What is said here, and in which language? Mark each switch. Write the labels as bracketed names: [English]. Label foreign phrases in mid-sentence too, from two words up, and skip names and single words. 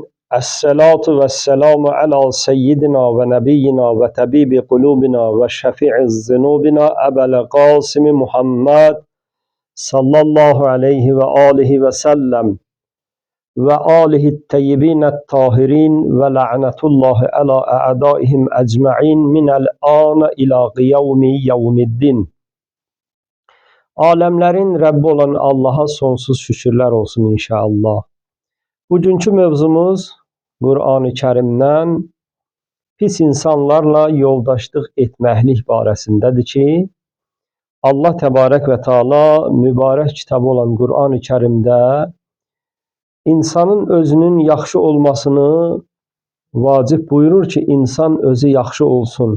[Arabic] الصلاة والسلام على سيدنا ونبينا وطبيب قلوبنا وشفيع ذنوبنا أبي القاسم محمد صلى الله عليه وآله وسلم وعلى آله الطيبين الطاهرين ولعنة الله على أعدائهم أجمعين من الآن إلى قيام يوم الدين. [Azerbaijani] Alemlerin Rəbbi olan Allaha sonsuz şükürlər olsun inşallah. Bugünkü mövzumuz Qur'an-ı Kərimdən pis insanlarla yoldaşlıq etməklik barəsindədir ki, Allah Təbarək və Teala mübarək kitabı olan Qur'an-ı Kərimdə insanın özünün yaxşı olmasını vacib buyurur ki, insan özü yaxşı olsun.